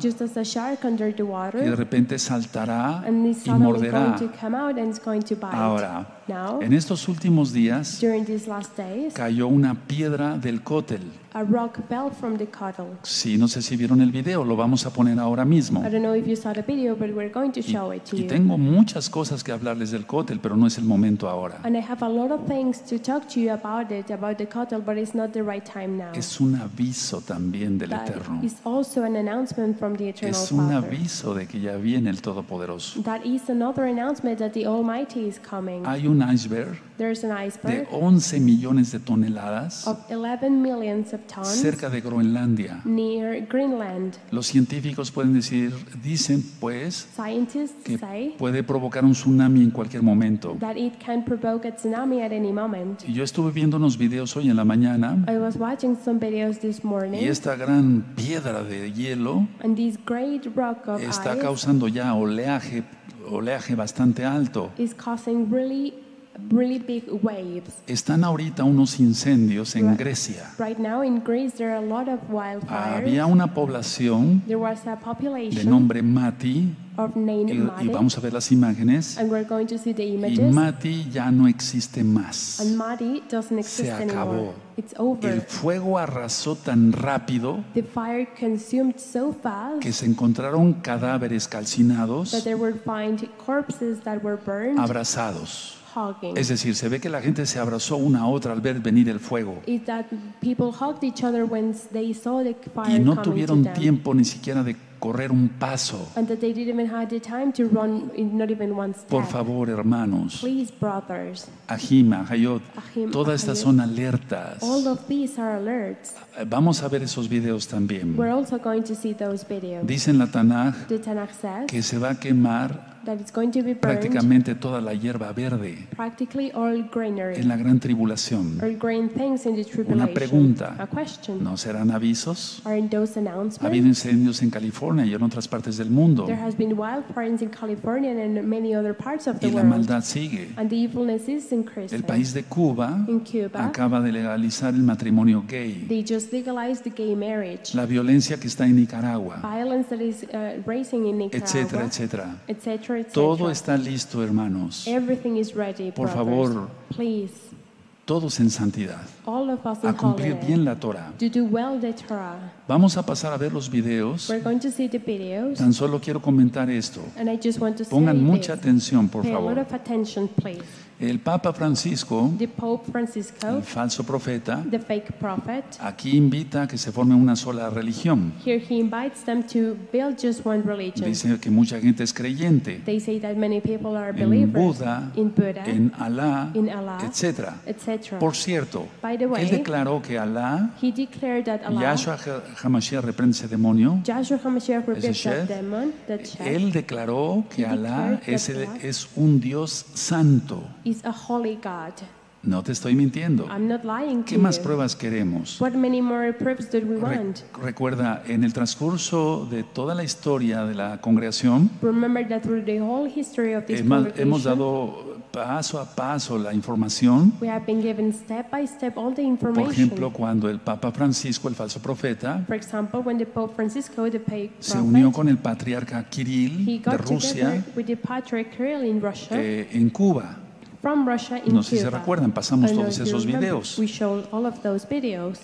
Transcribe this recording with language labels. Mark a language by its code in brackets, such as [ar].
[en] just as a shark under the [es] y de [en] water, [es] repente saltará [en] and he's [es] y [en] suddenly [es] morderá. [en] going to come out and it's going to bite. [es] Ahora, [en] Now, [es] en estos últimos días [en] during these last days, [es] cayó una piedra del cótel. [en] a rock fell from the cattle. [es] Sí, no sé si vieron el video, lo vamos a poner ahora mismo. [en] I don't know if you saw the video, but we're going to show it to [es] Y [en] you. [es] tengo muchas cosas que hablarles del cótel, pero no es el momento ahora. [en] And I have a lot of things to talk to you about the cattle, but it's not the right time now. [es] Es un aviso también del [en] That [es] Eterno. [en] is also an announcement from the Eternal [es] Es un [en] Father. [es] aviso de que ya viene el Todopoderoso. [en] That is another announcement that the Almighty is coming. [es] Hay un iceberg [en] There's an [es] de [en] iceberg [es] 11 millones de toneladas [en] of 11 millions of tons [es] cerca de Groenlandia. [en] near Greenland. [es] Los científicos dicen pues [en] Scientists [es] que [en] say [es] puede provocar un tsunami en cualquier momento. [en] that it can provoke a tsunami at any moment. [es] Y yo estuve viendo unos videos hoy en la mañana [en] I was watching some videos this morning, [es] y esta gran piedra de hielo [en] and this great rock of [es] está [en] ice [es] causando ya oleaje bastante alto. [en] is causing really really big waves. [es] Están ahorita unos incendios en Grecia. [en] Right now in Greece there are a lot of wildfires. [es] Había una población [en] There was a [es] de [en] population [es] nombre Mati, [en] of named [es] y [en] Mati, [es] vamos a ver las imágenes, [en] and we're going to see the [es] y [en] images. [es] Mati ya no existe más. [en] And Mati doesn't exist [es] Se acabó. [en] anymore. It's over. [es] El fuego arrasó tan rápido [en] The fire consumed so fast [es] que se encontraron cadáveres calcinados, [en] that there were found corpses that were burned, [es] abrazados. [en] hugging. [es] Es decir, se ve que la gente se abrazó una a otra al ver venir el fuego. [en] Is that people hugged each other when they saw the fire [es] Y no [en] coming to [es] tuvieron [en] them. [es] tiempo ni siquiera de correr un paso. [en] And that they didn't even have the time to run, not even one step. [es] Por favor, hermanos, [en] Please, brothers, [es] Ajim, Ajayot, [en] Ahim, [es] todas estas [en] Ahayot. [es] son alertas. [en] all of these are alerts. [es] Vamos a ver esos videos también. [en] We're also going to see those videos. [es] Dice en la Tanaj [en] The Tanakh says [es] que se va a quemar [en] that it's going to be burned [es] prácticamente toda la hierba verde [en] practically all greenery, [es] en la gran tribulación. [en] all green things in the tribulation. [es] Una pregunta, [en] A question. [es] ¿no serán avisos? [en] Are in those [es] Ha habido [en] announcements? [es] incendios en California y en otras partes del mundo, [en] There has been wildfires in California and in many other parts of the [es] y la [en] world. [es] maldad sigue. [en] And the evilness is increasing. [es] El país de Cuba [en] In Cuba, [es] acaba de legalizar el matrimonio gay. [en] they just legalized the gay marriage. [es] La violencia que está en Nicaragua, [en] Violence that is rising in [es] etcétera, [en] Nicaragua, [es] etcétera. [en] etc., etc. [es] Todo está listo, hermanos. [en] Everything is ready, [es] Por [en] brothers. [es] favor, [en] Please, [es] todos en santidad, [en] all of us in [es] a cumplir [en] holiness, [es] bien la Torah. [en] to do well the Torah. [es] Vamos a pasar a ver los videos. [en] We're going to see the videos, [es] Tan solo quiero comentar esto. [en] and I just want to [es] Pongan [en] say [es] mucha [en] this. [es] atención, por [en] Pay a lot [es] favor. [en] of attention, please. [es] El Papa Francisco, [en] The Pope Francisco, [es] el falso profeta, [en] the fake prophet, [es] aquí invita a que se forme una sola religión. [en] here he invites them to build just one religion. [es] Dice que mucha gente es creyente [en] They say that many people are [es] en [en] believers [es] Buda, [en] in Buddha, [es] en Alá, [en] in Allah, [es] etc. [en] etc. [es] Por cierto, [en] By the [es] él [en] way, [es] declaró que Alá, [en] he declared that Allah, [es] Yahshua HaMashiach reprende ese demonio. [en] Joshua HaMashiach rebuked [es] Ese [en] that [es] chef, [en] demon, that chef, [es] Él declaró que [en] He [es] Alá [en] declared that Allah [es] es un Dios santo. [en] is a holy God. [es] No te estoy mintiendo. [en] I'm not lying to [es] ¿Qué más [en] you. [es] pruebas queremos? [en] What many more proofs do we want? [es] Recuerda, en el transcurso de toda la historia de la congregación, [en] Remember that through the whole history of this [es] hemos [en] congregation, [es] dado paso a paso la información. [en] we have been given step by step all the [es] Por [en] information. [es] ejemplo, cuando el Papa Francisco, el falso profeta, [en] For example, when the Pope Francisco, the fake [es] se [en] prophet, [es] unió con el patriarca [en] he [es] Kirill de [en] got [es] Rusia [en] together with the Patriarch Kirill in Russia, [es] en Cuba. [en] from Russia in [es] No sé si se [en] Cuba. [es] recuerdan, pasamos [en] I don't know [es] todos [en] if you [es] esos [en] remember. [es] videos. [en] We showed all of those videos.